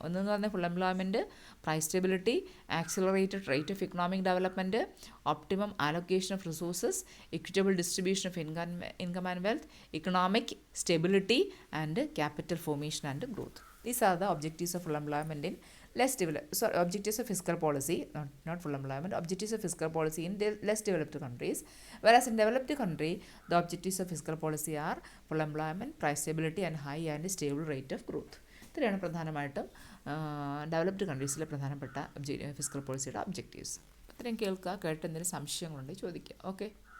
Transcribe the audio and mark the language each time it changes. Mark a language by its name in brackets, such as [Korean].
[Malayalam] ഒന്നെന്ന് പറഞ്ഞാൽ [English] Full employment, price stability, accelerated rate of economic development, optimum allocation of resources, equitable distribution of income and wealth, economic stability and capital formation and growth. These are the objectives of full employment in objectives of fiscal policy, not full employment, objectives of fiscal policy in less developed countries. Whereas in developed country, the objectives of fiscal policy are full employment, price stability and high and stable rate of growth. [Malayalam] ഇത്രയാണ് പ്രധാനമായിട്ടും developed കൺട്രീസിലെ പ്രധാനപ്പെട്ട fiscal പോളിസിയുടെ objectives. ഇത്രയും കേൾക്കുക. കേട്ട് എന്തെങ്കിലും സംശയങ്ങളുണ്ടെങ്കിൽ ചോദിക്കുക. Okay.